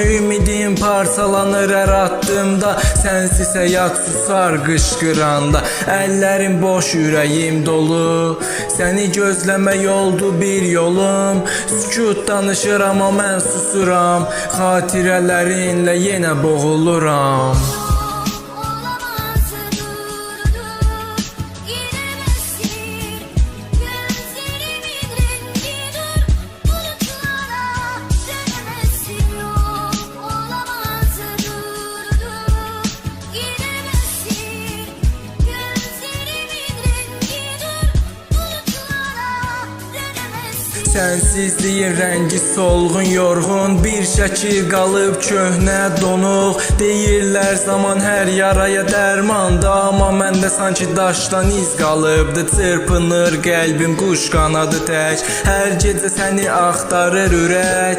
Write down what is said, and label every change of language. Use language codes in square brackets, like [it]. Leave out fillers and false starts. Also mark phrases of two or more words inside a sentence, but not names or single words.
[az] Ümidim parçalanır hər addımda, sənsiz həyat susar qışqıranda. Əllərim boş, ürəyim dolu, səni gözləmək oldu bir yolum. Sükut danışır amma mən susuram, xatirələrinlə yenə boğuluram. [tr] Olamaz dur giremezsin gözlerimin rengi dur bulutlara dönemezsin yok olamaz dur giremezsin gözlerimin rengi dur bulutlara dönemezsin. [az] Sənsizliyin rəngi solğun, yorğun, bir şəkil qalıb köhnə donuq. Deyirlər zaman hər yaraya dərmanda, amma məndə sanki daşdan iz qalıbdı. Çırpınır qəlbim quş qanadı tək, hər gecə səni axtarır ürək.